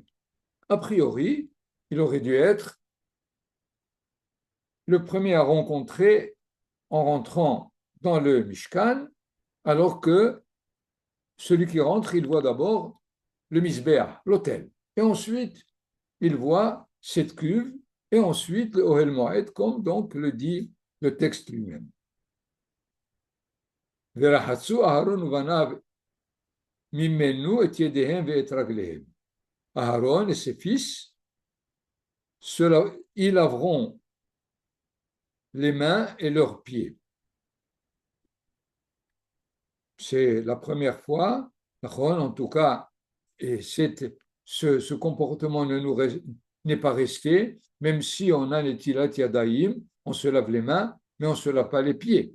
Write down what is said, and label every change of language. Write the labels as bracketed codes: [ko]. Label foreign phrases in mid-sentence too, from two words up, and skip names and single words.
[fr] A priori, il aurait dû être le premier à rencontrer en rentrant dans le Mishkan, alors que celui qui rentre, il voit d'abord le Mizbeach, l'autel. Et ensuite, il voit cette cuve, et ensuite le [he] אוהל מועד, [fr] comme donc le dit le texte lui-même. [he] ורחצו אהרן ובניו ממנו את ידיהם ואת רגליהם. [fr] Aharon et ses fils, ils laveront les mains et leurs pieds. C'est la première fois, en tout cas, et ce comportement n'est pas resté, même si on a [he] נטילת ידיים, [fr] on se lave les mains, mais on ne se lave pas les pieds.